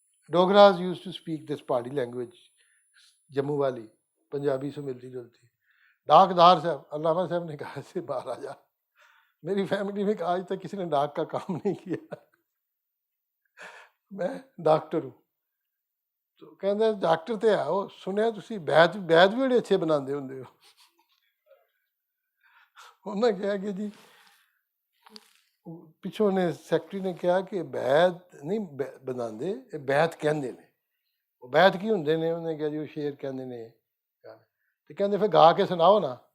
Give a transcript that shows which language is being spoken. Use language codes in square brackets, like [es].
[en] Dogras use to speak this Pahari language, [ur] Jammu والی پنجابی سے ملتی جلتی. ڈاکدار صاحب، علامہ صاحب نے کہا سے مہاراجہ میری فیملی میں آج تک کسی نے ڈاک کا کام نہیں کیا، میں ڈاکٹر ہوں. [pa] تو کہتے ڈاکٹر تے آؤ، سنیا تسی بیت بھی بڑے اچھے بناندے ہوندے ہو. [ur] انہوں نے کہا کہ جی پچھوں نے سیکٹری نے کہا کہ [pa] بیت نہیں بناندے، بیت کہندے نے. وہ بیت کی ہوندے نے؟ انہوں نے کہا جی وہ شعر کہندے نے. تو کہندے پھر گا کے سناؤ نا.